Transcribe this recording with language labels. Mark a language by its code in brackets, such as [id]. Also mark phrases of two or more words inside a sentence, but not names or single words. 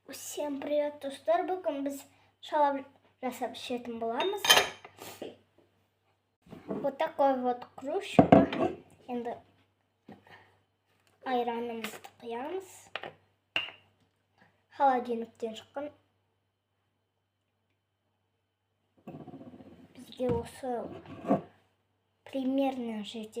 [ru] Всем привет, [kk] достар! Бүгін біз шалап жасап ішетін боламыз. [ru] Вот такой вот кружка. [kk] Енді айранымызды құямыз. Холодильниктен шыққан. Бізге осы примерно жетеді.